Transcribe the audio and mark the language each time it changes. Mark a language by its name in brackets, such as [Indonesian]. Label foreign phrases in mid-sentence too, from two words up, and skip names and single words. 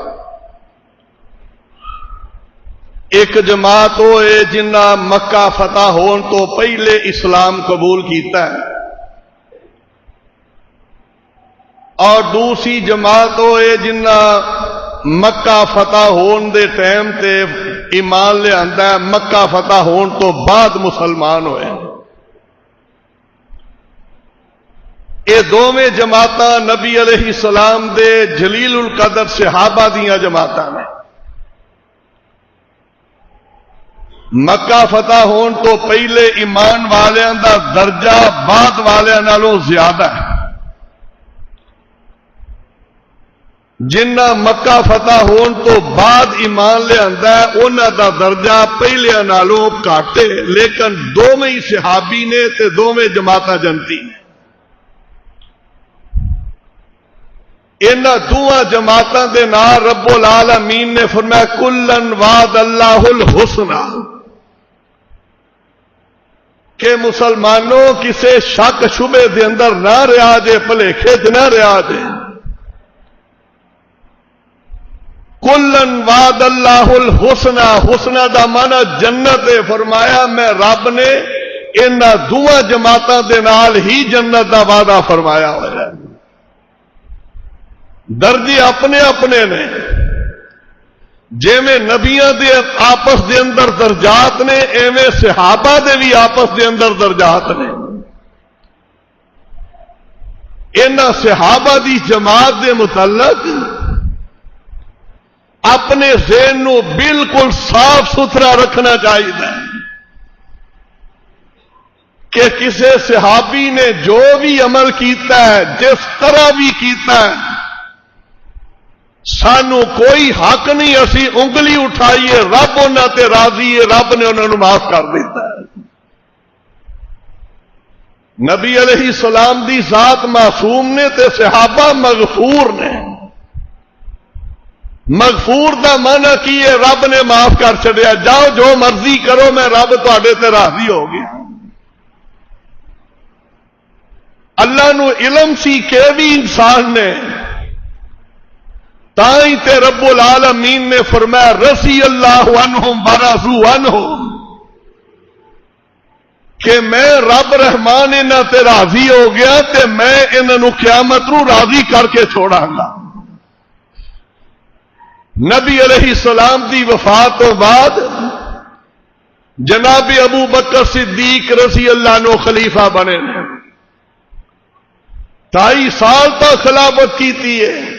[Punjabi] ایک جماعت ہوئے جنہ مکہ فتح ہون تو پہلے اسلام قبول کیتا ہے، اور دوسری جماعت ہوئے جنہ مکہ فتح ہون دے ٹائم تے ایمان لے آندا ہے، مکہ فتح ہون تو بعد مسلمان ہوئے۔ یہ دونوں جماعتاں نبی [Arabic] علیہ السلام [Punjabi] دے جلیل القدر صحابہ دیاں جماعتاں نے۔ مکہ فتح ہون تو پہلے ایمان والیاں دا درجہ بعد والیاں نالوں زیادہ ہے، جنہ مکہ فتح ہون تو بعد ایمان لے آندا ہے انہاں دا درجہ پہلے نالوں گھٹ ہے، لیکن دونوں ہی صحابی نے تے دونوں جماعتاں جنتی نے۔ انہاں دوواں جماعتاں دے نال [Arabic] رب العالمین [Punjabi] نے فرمایا [Arabic] کلن وعد اللہ الحسنى، [Punjabi] کہ مسلمانوں کسے شک شبے دے اندر نہ رہا جے، بھلیکھے چ نہ رہا جے۔ [Arabic] کلن وعد اللہ الحسنى، [Punjabi] حسنہ دا معنی جنت ہے، فرمایا میں رب نے انہاں دوواں جماعتاں دے نال ہی جنت دا وعدہ فرمایا ہوا ہے۔ درجے اپنے اپنے نے، جیویں نبیاں دے آپس دے اندر درجات نے، ایویں صحابہ دے بھی آپس دے اندر درجات نے۔ انہاں صحابہ دی جماعت دے متعلق اپنے ذہن نو بالکل صاف ستھرا رکھنا چاہیے کہ کسی صحابی نے جو بھی عمل کیتا ہے، جس طرح بھی کیتا ہے، سانو کوئی حق نہیں اسی انگلی اٹھائیے، رب انہاں تے راضی ہے، رب نے انہاں نو معاف کر دیتا ہے۔ نبی [Arabic] علیہ السلام [Punjabi] دی ذات معصوم نے تے صحابہ مغفور نے۔ مغفور دا معنی کی ہے رب نے معاف کر چھڑیا، جاؤ جو مرضی کرو میں رب تواڈے تے راضی ہو گیا۔ اللہ نو علم سی کہ بھی انسان نے، تائیں تے [Arabic] رب العالمین [Punjabi] نے فرمایا [Arabic] رضی اللہ عنہم ورضوا عنہ، [Punjabi] کہ میں رب رحمان انہاں تے راضی ہو گیا تے میں انہاں نو قیامت نو راضی کر کے چھوڑاں گا۔ نبی [Arabic] علیہ السلام [Punjabi] دی وفات تو بعد جناب ابو بکر صدیق [Arabic] رضی اللہ عنہ [Punjabi] خلیفہ بنے نے، 2.5 سال تک خلافت کیتی ہے۔